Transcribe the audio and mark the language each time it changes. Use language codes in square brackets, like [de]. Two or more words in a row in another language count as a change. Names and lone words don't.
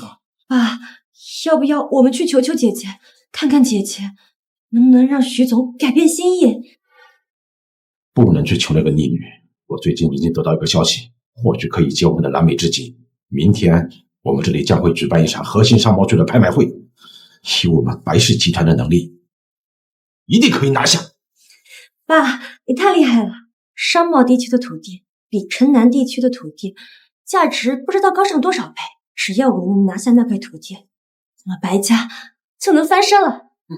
[zh] 爸，要不要我們去求求姐姐，看看姐姐能不能讓徐總改變心意？不能去求那個逆女。我最近已經得到一個消息，或許可以解我們的燃眉之急。明天我們這裡將會舉辦一場核心商貿區的拍賣會，以我們白氏集團的能力，一定可以拿下。爸，你太厲害了！商貿地區的土地比城南地區的土地價值不知道高上多少倍。只要我們拿下那塊土地，我們白家就能翻身了。